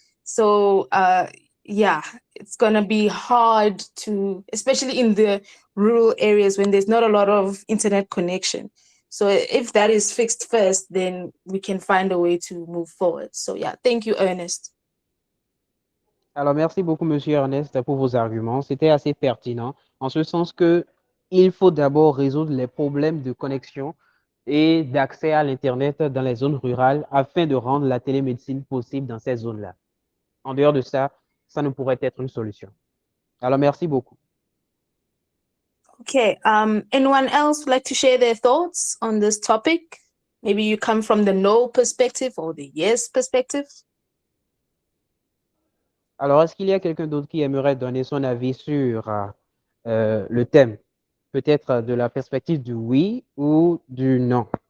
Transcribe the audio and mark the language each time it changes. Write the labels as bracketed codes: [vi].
[en] So yeah, it's gonna be hard to, especially in the rural areas when there's not a lot of internet connection. So if that is fixed first, then we can find a way to move forward. So yeah, thank you, Ernest. [fr] Alors, merci beaucoup, Monsieur Ernest, pour vos arguments. C'était assez pertinent, en ce sens que il faut d'abord résoudre les problèmes de connexion et d'accès à l'Internet dans les zones rurales afin de rendre la télémédecine possible dans ces zones-là. En dehors de ça, ça ne pourrait être une solution. Alors, merci beaucoup. [en] Okay, anyone else would like to share their thoughts on this topic? Maybe you come from the no perspective or the yes perspective. [fr] Alors, est-ce qu'il y a quelqu'un d'autre qui aimerait donner son avis sur le thème? Peut-être de la perspective du oui ou du non.